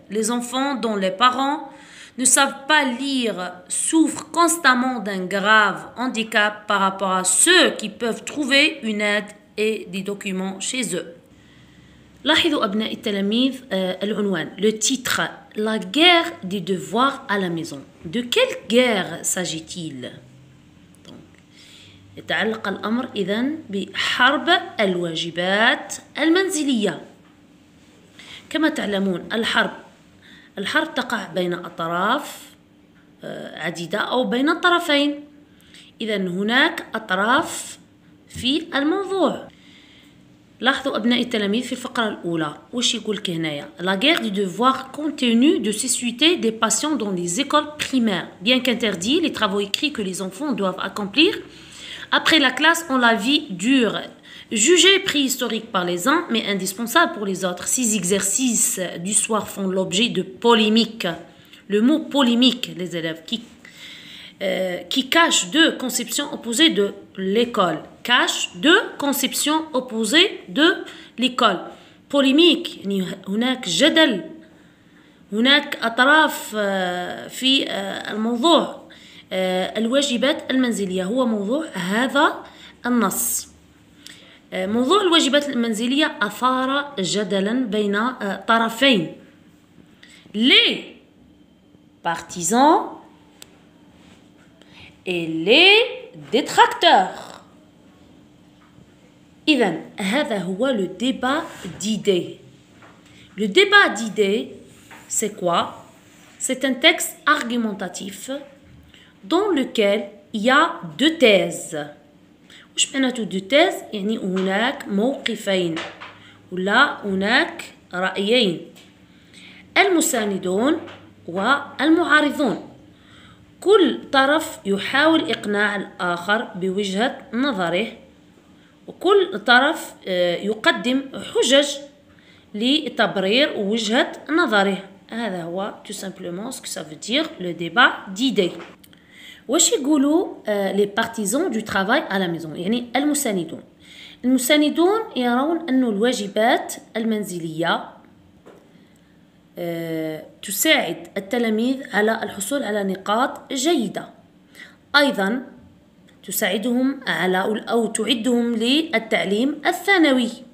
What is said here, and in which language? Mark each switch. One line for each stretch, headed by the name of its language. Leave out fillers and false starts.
French: Les enfants dont les parents ne savent pas lire souffrent constamment d'un grave handicap par rapport à ceux qui peuvent trouver une aide et des documents chez eux.
Arabic: لاحظوا أبناء التلاميذ العنوان
French: le titre La guerre des devoirs à la maison. De quelle guerre s'agit-il?
Arabic: يتعلق الأمر إذن بحرب الواجبات المنزلية. كما تعلمون الحرب تقع بين أطراف عديدة أو بين الطرفين. إذن هناك أطراف في الموضوع. لاحظوا أبناء التلاميذ في الفقرة الأولى واش يقولك هنايا
French: La guerre du devoir continue de susciter des passions dans les écoles primaires. Bien qu'interdits, les travaux écrits que les enfants doivent accomplir après la classe ont la vie dure. Jugés préhistoriques par les uns, mais indispensables pour les autres. Ces exercices du soir font l'objet de polémiques. Le mot polémique, les élèves, qui cache deux conceptions opposées de l'école. Cache deux conceptions opposées de l'école.
Arabic: Polémique, يعني هناك جدل، هناك أطراف في الموضوع. الواجبات المنزلية هو موضوع هذا النص. موضوع الواجبات المنزلية أثار جدلا بين طرفين.
French: Les partisans et les détracteurs.
Arabic: إذن هذا هو
French: le débat d'idées. Le débat d'idées, c'est quoi? C'est un texte argumentatif dans lequel il y a deux thèses.
Arabic: وش معناته
French: deux thèses؟
Arabic: يعني هناك موقفين ولا هناك رأيين، المساندون والمعارضون. كل طرف يحاول إقناع الآخر بوجهة نظره، وكل طرف يقدم حجج لتبرير وجهة نظره. هذا هو
French: tout simplement ce que ça veut dire le débat d'idées.
Arabic: واش يقولوا
French: les partisans du travail à la maison
Arabic: يعني المساندون؟ المساندون يرون أن الواجبات المنزلية تساعد التلاميذ على الحصول على نقاط جيدة، أيضا تساعدهم على أو تعدهم للتعليم الثانوي.